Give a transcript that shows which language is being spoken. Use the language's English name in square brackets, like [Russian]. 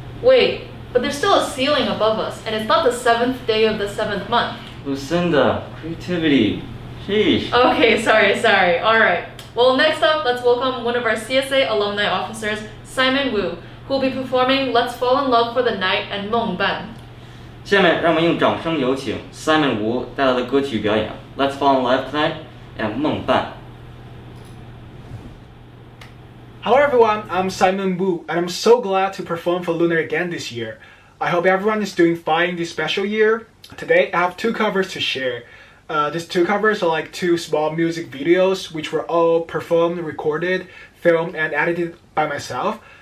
[English] Wait, but there's still a ceiling above us, and it's not the 7th day of the 7th month. Lucinda, creativity. Sheesh. Okay, sorry. Alright. Well, next up, let's welcome one of our CSA alumni officers, Simon Wu, who will be performing Let's Fall in Love for the Night and 梦伴. [Chinese] 下面让我们用掌声有请 Simon Wu 带来的歌曲表演 Let's Fall in Love Tonight and 梦伴. [English] Hello everyone, I'm Simon Wu, and I'm so glad to perform for Lunar again this year. I hope everyone is doing fine this special year. Today I have two covers to share. These two covers are like two small music videos which were all performed, recorded, filmed, and edited by myself.